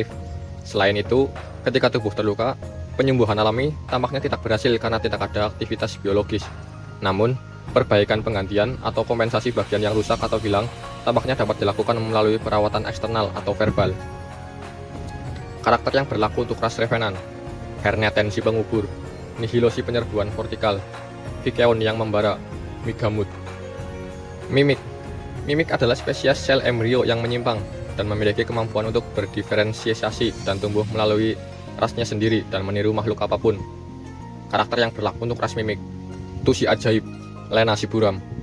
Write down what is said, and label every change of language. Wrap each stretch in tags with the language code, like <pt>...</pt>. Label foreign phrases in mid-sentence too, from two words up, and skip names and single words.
<id>Selain itu, ketika tubuh terluka, penyembuhan alami tampaknya tidak berhasil karena tidak ada aktivitas biologis. Namun, perbaikan penggantian atau kompensasi bagian yang rusak atau hilang tampaknya dapat dilakukan melalui perawatan eksternal atau verbal. Karakter yang berlaku untuk ras Revenant, Herneten si pengubur, Nihilo si penyerbuan vertikal, Vikeon yang membara, Migamut. Mimik, Mimik adalah spesies sel embrio yang menyimpang dan memiliki kemampuan untuk berdiferensiasi dan tumbuh melalui rasnya sendiri dan meniru makhluk apapun. Karakter yang berlaku untuk ras Mimik, Tusi ajaib, Lena si buram.</id>